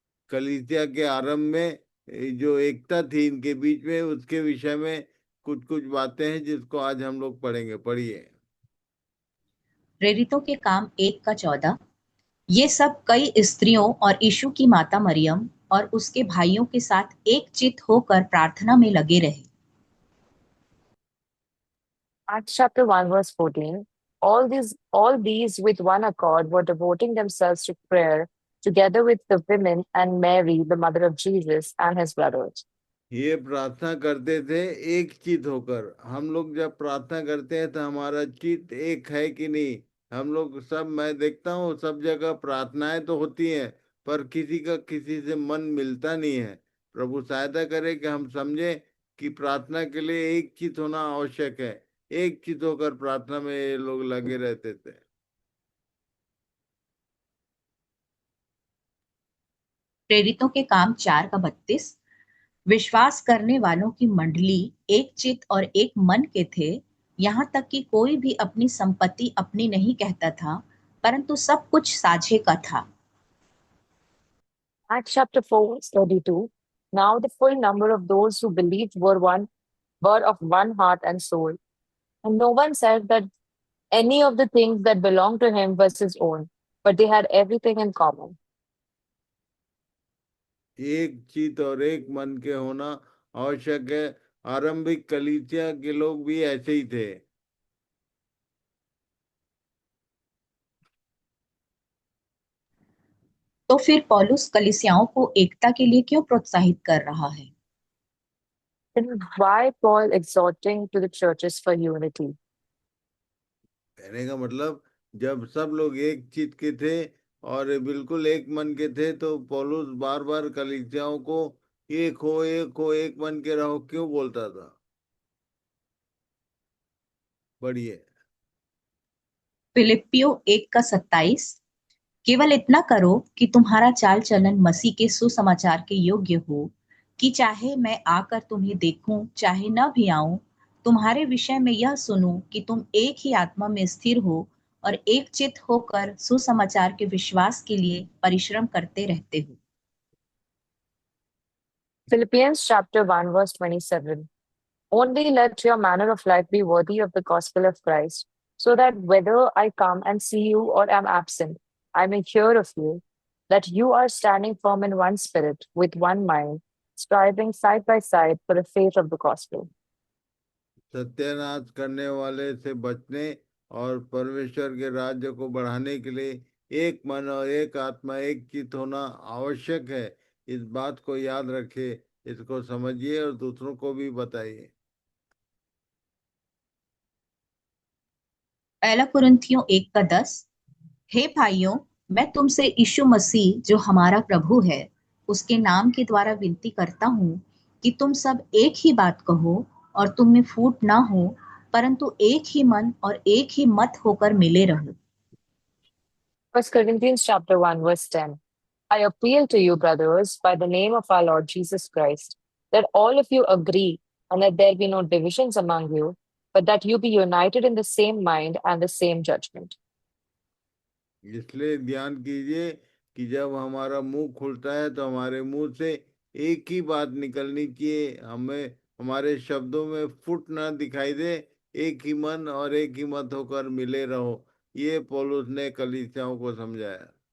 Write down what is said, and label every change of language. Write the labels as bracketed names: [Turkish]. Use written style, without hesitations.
[Hindi] कलीसिया के आरंभ में ये जो एकता थी इनके बीच में, उसके विषय में कुछ कुछ बातें हैं जिसको आज हम लोग पढ़ेंगे। पढ़िए। प्रेरितों के काम 1:14। ये सब कई स्त्रियों और यीशु की माता मरियम और उसके भाइयों के साथ एक चित होकर प्रार्थना में लगे रहे। [English] Acts chapter 1, verse 14. All these with one accord were devoting themselves to prayer, together with the women and Mary, the mother of Jesus, and his brothers. [Hindi] ये प्रार्थना करते थे एक चित होकर। हम लोग जब प्रार्थना करते हैं तो हमारा चित एक है कि नहीं? हम लोग सब, मैं देखता हूँ सब जगह प्रार्थनाएं तो होती हैं, पर किसी का किसी से मन मिलता नहीं है। प्रभु सहायता करे कि हम समझे कि प्रार्थना के लिए एक चित होना आवश्यक है। एक चित होकर प्रार्थना में ये लोग लगे रहते थे। प्रेरितों के काम 4:32। विश्वास करने वालों की मंडली एक चित और एक मन के थे, यहाँ तक कि कोई भी अपनी संपत्ति अपनी नहीं कहता था, परंतु सब कुछ साझे का था। [English] Acts chapter 4, verse 32. Now the full number of those who believed were of one heart and soul. And no one said that any of the things that belonged to him was his own, but they had everything in common. [Hindi] एक चित और एक मन के होना आवश्यक है। आरंभिक कलीसिया के लोग भी ऐसे ही थे। तो फिर पौलुस कलीसियाओं को एकता के लिए क्यों प्रोत्साहित कर रहा है? [English] Then why Paul exhorting to the churches for unity? [Hindi] कहने का मतलब, जब सब लोग एक चित के थे और बिल्कुल एक मन के थे, तो पौलुस बार बार कलीसियाओं को एक हो, एक हो, एक मन के रहो क्यों बोलता था? बढ़िए। फिलिप्पियों 1:27। केवल इतना करो कि तुम्हारा चाल चलन मसीह के सुसमाचार के योग्य हो, कि चाहे मैं आकर तुम्हें देखूं चाहे न भी आऊं, तुम्हारे विषय में यह सुनूं कि तुम एक ही आत्मा में स्थिर हो और एक चित होकर सुसमाचार के विश्वास के लिए परिश्रम करते रहते हो। [English] Philippians chapter 1, verse 27. Only let your manner of life be worthy of the gospel of Christ, so that whether I come and see you or am absent, I may hear of you, that you are standing firm in one spirit, with one mind, striving side by side for the faith of the gospel. [Hindi] सत्यानाश करने वाले से बचने और परमेश्वर के राज्य को बढ़ाने के लिए एक मन और एक आत्मा, एक चित होना आवश्यक है। इस बात को याद रखिए, इसको समझिए और दूसरों को भी बताइए। पहला कुरिन्थियों 1:10। हे भाइयों, मैं तुमसे यीशु मसीह जो हमारा प्रभु है उसके नाम के द्वारा विनती करता हूँ कि तुम सब एक ही बात कहो और तुम में फूट ना हो, परंतु एक ही मन और एक ही मत होकर मिले रहो। [English] 1 Corinthians chapter 1, verse 10. I appeal to you, brothers, by the name of our Lord Jesus Christ, that all of you agree and that there be no divisions among you, but that you be united in the same mind and the same judgment. [Hindi] इसलिए ध्यान कीजिए कि जब हमारा मुंह खुलता है तो हमारे मुंह से एक ही बात निकलनी चाहिए, हमें हमारे शब्दों में फुट ना दिखाई दे। एक ही मन और एक ही मत होकर मिले रहो, ये पौलुस ने कलीसियाओं को समझाया।